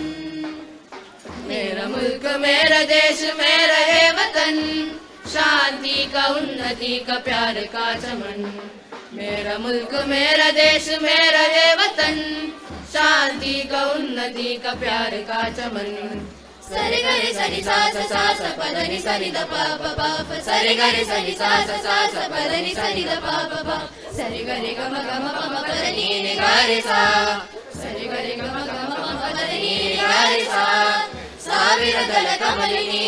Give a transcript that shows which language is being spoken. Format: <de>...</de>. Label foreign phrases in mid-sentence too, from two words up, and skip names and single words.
<hi>मेरा मुल्क मेरा देश मेरा है वतन शांति का उन्नति का प्यार का चमन मेरा मुल्क मेरा देश मेरा है वतन शांति का उन्नति का प्यार का चमन सरे गरे सनि सा सा सा पद नि सनि द प प प प सरे गरे सनि सा सा पद नि सनि द प प प सरे गरे ग म प म प द नि नि ग रे सा सरे गरे ग म प म प द नि नि ग रे सा</hi> <kn>ಸಾವಿರ ದಳ ಕಮಲಿನಿ</kn>